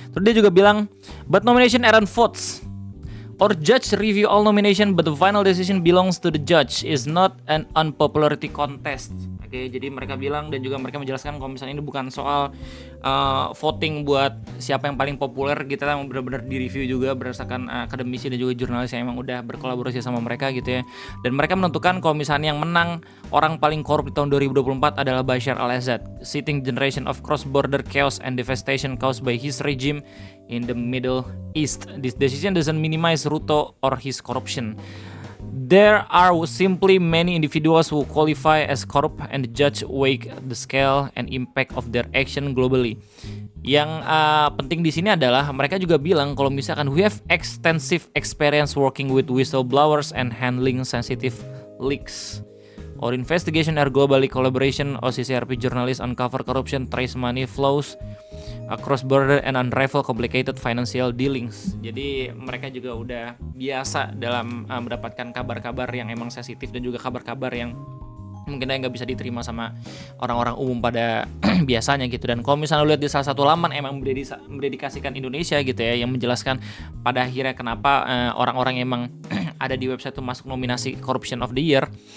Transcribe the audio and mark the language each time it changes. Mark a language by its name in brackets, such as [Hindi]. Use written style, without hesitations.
[Indonesian] Terus dia juga bilang [English] but nomination aren't votes or judge review all nomination, but the final decision belongs to the judge, is not an unpopularity contest. [Indonesian] Oke, jadi mereka bilang dan juga mereka menjelaskan kalau misalnya ini bukan soal voting buat siapa yang paling populer, kita benar-benar di review juga berdasarkan akademisi dan juga jurnalis yang emang udah berkolaborasi sama mereka gitu ya. Dan mereka menentukan kalau misalnya yang menang orang paling korup di tahun 2024 adalah Bashar al-Assad, [English] citing generation of cross-border chaos and devastation caused by his regime in the Middle East. This decision doesn't minimize Ruto or his corruption. There are simply many individuals who qualify as corrupt, and the judge weigh the scale and impact of their action globally. [Indonesian] Yang penting di sini adalah mereka juga bilang kalau misalkan [English] we have extensive experience working with whistleblowers and handling sensitive leaks. Our investigation are globally collaboration. OCCRP journalists uncover corruption, trace money flows across border and unravel complicated financial dealings. [Indonesian] Jadi mereka juga udah biasa dalam mendapatkan kabar-kabar yang emang sensitif dan juga kabar-kabar yang mungkin nggak bisa diterima sama orang-orang umum pada biasanya gitu. Dan kalau misalnya lihat di salah satu laman emang mendedikasikan Indonesia gitu ya, yang menjelaskan pada akhirnya kenapa orang-orang yang emang ada di website itu masuk nominasi Corruption of the Year.